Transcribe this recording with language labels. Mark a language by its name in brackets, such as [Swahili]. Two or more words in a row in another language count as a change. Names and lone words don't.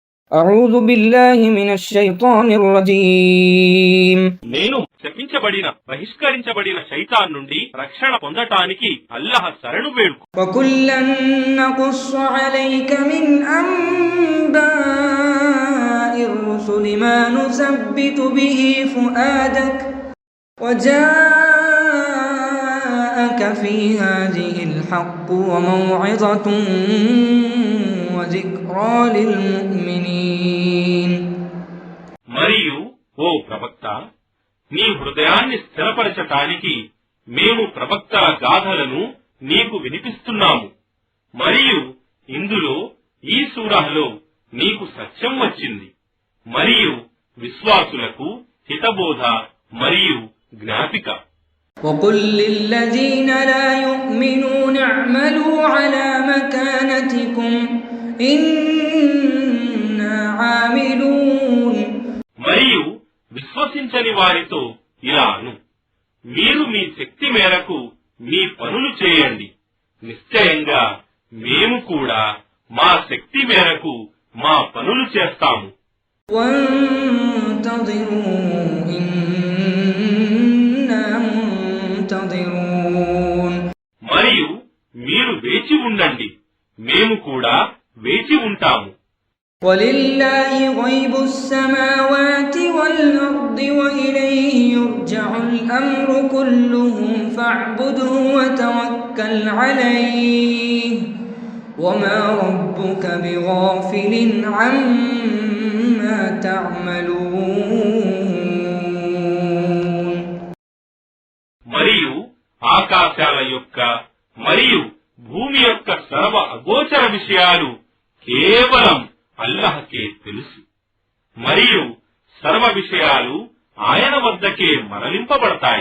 [Arabic] أعوذ بالله من الشيطان الرجيم [Telugu] నేను శపించబడిన బహిష్కరించబడిన శైతాన్ నుండి రక్షణ పొందటానికి అల్లాహ్ శరణు వేడుకు. [Arabic] وكلا نقص عليك من أنباء الرسل ما نثبت به فؤادك وجاءك في هذه الحق وموعظة وذكرى للمؤمنين. [Telugu] మరియు ఓ ప్రవక్త, నీ హృదయాన్ని స్థిరపరచటానికి మేము ప్రవక్తల గాథలను నీకు వినిపిస్తున్నాము. మరియు ఇందులో ఈ సూరాలో నీకు సత్యం వచ్చింది. మరియు విశ్వాసులకు హితబోధ మరియు జ్ఞాపిక. [Arabic] وقل للذين لا يؤمنون اعملوا على مكانتكم إنا عاملون. [Telugu] మరియు విశ్వసించని వారితో ఇలాను, మీరు మీ శక్తి మేరకు మీ పనులు చేయండి. నిశ్చయంగా మేము కూడా మా శక్తి మేరకు మా పనులు చేస్తాము. మరియు మీరు వేచి ఉండండి, మేము కూడా వేచి ఉంటాము. [Arabic] وَلِلَّهِ غَيْبُ السَّمَاوَاتِ وَالْأَرْضِ وَإِلَيْهِ يُرْجَعُ الْأَمْرُ كُلُّهُ فَاعْبُدْهُ وَتَوَكَّلْ عَلَيْهِ وَمَا رَبُّكَ بِغَافِلٍ عَمَّا تَعْمَلُونَ. [Telugu] మరియు ఆకాశాల యొక్క మరియు భూమి యొక్క సర్వ అగోచర విషయాలు కేవలం అల్లాహ్కే తెలుసు. మరియు సర్వ విషయాలు ఆయన వద్దకే మరలింపబడతాయి.